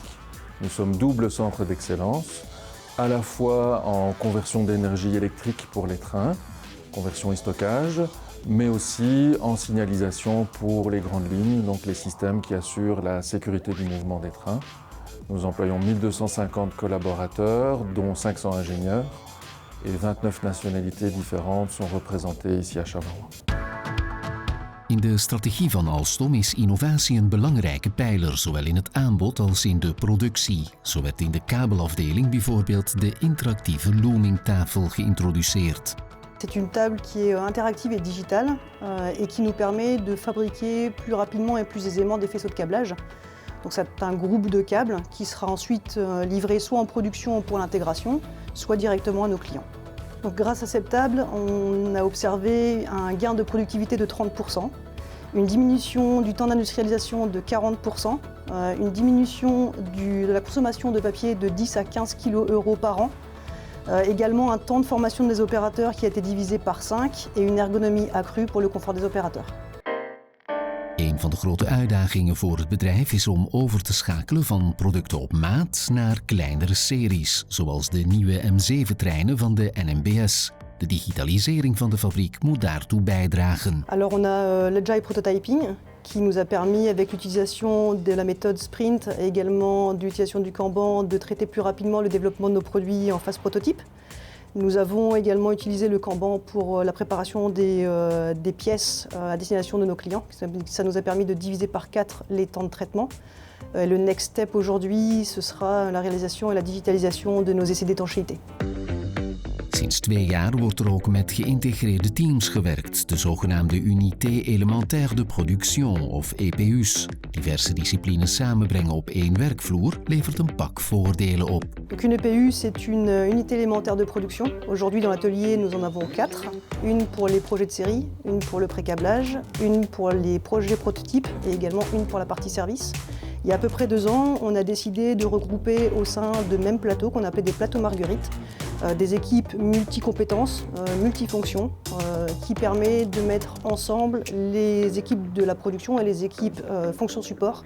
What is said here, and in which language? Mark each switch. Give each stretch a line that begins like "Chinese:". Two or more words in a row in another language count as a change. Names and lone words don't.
French: Nous sommes double centre d'excellence, à la fois en conversion d'énergie électrique pour les trains, conversion et stockage, mais aussi en signalisation pour les grandes lignes, donc les systèmes qui assurent la sécurité du mouvement des trains. Nous employons 1250 collaborateurs, dont 500 ingénieurs, et 29 nationalités différentes sont représentées ici à Charleroi.
Dutch: In de strategie van Alstom is innovatie een belangrijke pijler, zowel in het aanbod als in de productie. Zo werd in de kabelafdeling bijvoorbeeld de interactieve loomingtafel geïntroduceerd.
French: C'est une table qui est interactive et digitale et qui nous permet de fabriquer plus rapidement et plus aisément des faisceaux de câblage. Donc c'est un groupe de câbles qui sera ensuite livré soit en production pour l'intégration, soit directement à nos clients. Donc grâce à cette table, on a observé un gain de productivité de 30%, une diminution du temps d'industrialisation de 40%, une diminution de la consommation de papier de 10 à 15 kg par an, également un temps de formation des opérateurs qui a été divisé par 5 et une ergonomie accrue pour le confort des opérateurs.
Dutch: Een van de grote uitdagingen voor het bedrijf is om over te schakelen van producten op maat naar kleinere series, zoals de nieuwe M7-treinen van de NMBS. De digitalisering van de fabriek moet daartoe bijdragen.
French: Alors on a l'
English: agile prototyping
French: qui nous a permis, avec l'utilisation de la méthode sprint et également de l'utilisation du Kanban, de traiter plus rapidement le développement de nos produits en phase prototype. Nous avons également utilisé le Kanban pour la préparation des pièces à destination de nos clients. Ça nous a permis de diviser par 4 les temps de traitement. Le
English: next step
French: aujourd'hui, ce sera la réalisation et la digitalisation de nos essais d'étanchéité.
Dutch: Sinds 2 jaar wordt er ook met geïntegreerde teams gewerkt, de zogenaamde
French: Unité Élémentaire de Production
Dutch: of EPU's. Diverse disciplines samenbrengen op één werkvloer levert een pak voordelen op.
French: Donc une EPU, c'est une unité élémentaire de production. Aujourd'hui dans l'atelier, nous en avons 4. Une pour les projets de série, une pour le pré-câblage, une pour les projets prototypes et également une pour la partie service. Il y a à peu près 2 ans, on a décidé de regrouper au sein de mêmes plateaux qu'on appelait des plateaux Marguerite, des équipes multi-compétences, multifonctions, qui permet de mettre ensemble les équipes de la production et les équipes fonction support.